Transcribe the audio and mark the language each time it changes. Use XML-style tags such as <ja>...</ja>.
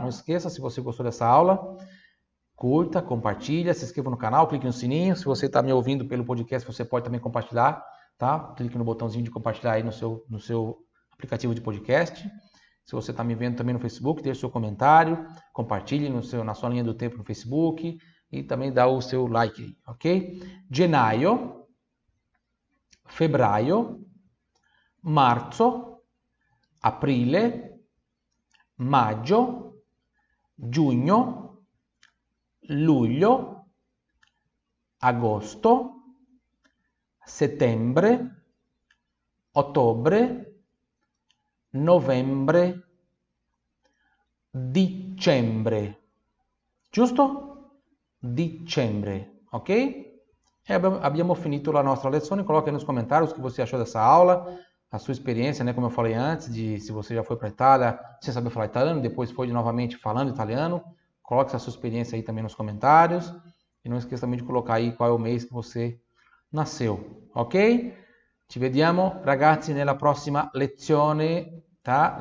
<pt>Não esqueça, se você gostou dessa aula, curta, compartilha, se inscreva no canal, clique no sininho. Se você está me ouvindo pelo podcast, você pode também compartilhar, tá? Clique no botãozinho de compartilhar aí no seu aplicativo de podcast. Se você está me vendo também no Facebook, deixe seu comentário, compartilhe na sua linha do tempo no Facebook e também dá o seu like aí, ok?</pt> <it>Gennaio, febbraio, marzo, aprile, maggio, giugno, luglio, agosto, settembre, ottobre, novembre, dicembre. Giusto? Dicembre, ok? E abbiamo finito la nostra lezione.</it> <pt>Coloque aí nos comentários o que você achou dessa aula, a sua experiência, né? Como eu falei antes, se você já foi para a Itália, sem saber falar italiano, depois foi novamente falando italiano. Coloque essa sua experiência aí também nos comentários. E não esqueça também de colocar aí qual é o mês que você nasceu, ok?</pt> <it>Ci vediamo ragazzi nella prossima lezione.</it> <pt>tá?</pt>